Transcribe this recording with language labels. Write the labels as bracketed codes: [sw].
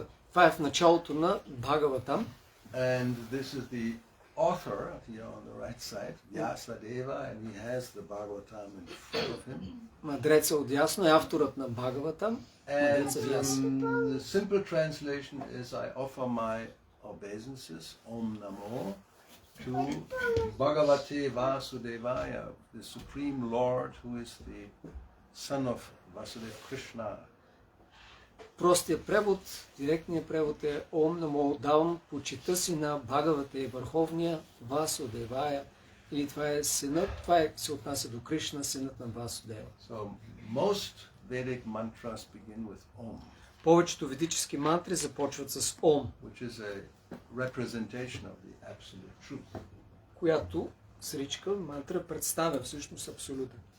[bg] Това е в началото на Бхагаватам. [en] And this is the author here on the right side, Vyasadeva, and he has the Bhagavatam in front of him. [bg] Мъдреца отдясно е авторът на Бхагаватам. [en] And the simple translation is, I offer my obeisances, Om Namo, to Bhagavate Vasudevaya, the Supreme Lord, who is the son of Vasudeva Krishna. [bg] Простият превод, директният превод е Ом Намо, давам почита си на Бхагавата и върховния Васудевая. Или това е синът, се отнася до Кришна, синът на Васудева. [en] So most Vedic mantras begin with Om. [bg] Повечето ведически мантри започват с Ом, [en] Which is a representation of the absolute truth. [bg] която сричка мантра представя всъщност абсолютен.